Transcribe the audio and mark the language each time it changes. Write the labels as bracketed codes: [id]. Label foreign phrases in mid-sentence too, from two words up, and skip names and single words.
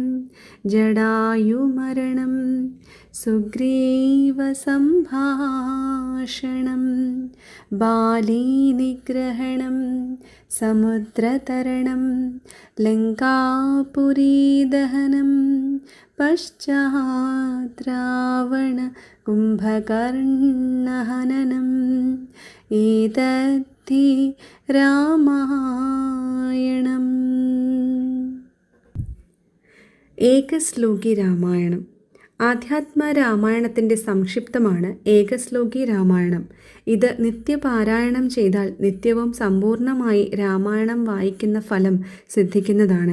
[sa] जडायुमरणं सुग्रीवसम्भाषणं बालीनिग्रहणं समुद्रतरणं लङ्कापुरीदहनं पश्चात् रावणकुम्भकर्णहननम् एतद्धि രാമായണം. [ml] ഏകശ്ലോകി രാമായണം. ആധ്യാത്മ രാമായണത്തിൻ്റെ സംക്ഷിപ്തമാണ് ഏകശ്ലോകി രാമായണം. ഇത് നിത്യപാരായണം ചെയ്താൽ നിത്യവും സമ്പൂർണമായി രാമായണം വായിക്കുന്ന ഫലം സിദ്ധിക്കുന്നതാണ്.